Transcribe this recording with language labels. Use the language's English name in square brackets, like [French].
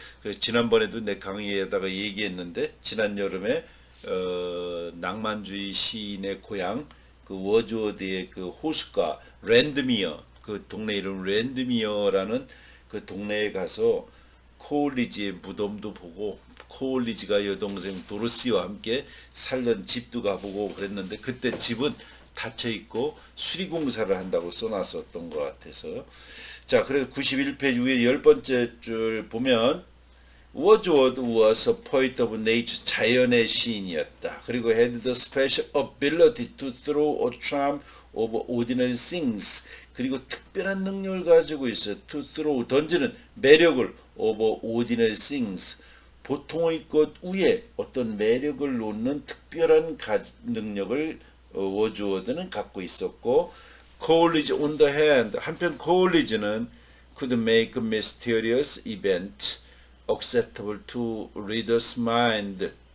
[Korean] 그래서 지난번에도 내 강의에다가 얘기했는데 지난 여름에 낭만주의 시인의 고향 그 워즈워드의 그 호숫가 랜드미어 그 동네 이름 랜드미어라는 그 동네에 가서 코올리지의 무덤도 보고 코올리지가 여동생 도로시와 함께 살던 집도 가보고 그랬는데 그때 집은 닫혀 있고 수리공사를 한다고 써놨었던 것 같아서. 자, 그래서 91페이지 위에 10번째 줄 보면 [English] Wordsworth was a poet of nature, [Korean] 자연의 시인이었다. 그리고 [English] had the special ability to throw a charm over ordinary things. [Korean] 그리고 특별한 능력을 가지고 있어요. [English] to throw, [Korean] 던지는 매력을 [English] over ordinary things. [Korean] 보통의 것 위에 어떤 매력을 놓는 특별한 능력을 워즈워드는 갖고 있었고, [English] Coleridge on the hand, [Korean] 한편 콜리지는 [English] could make a mysterious event acceptable to reader's mind.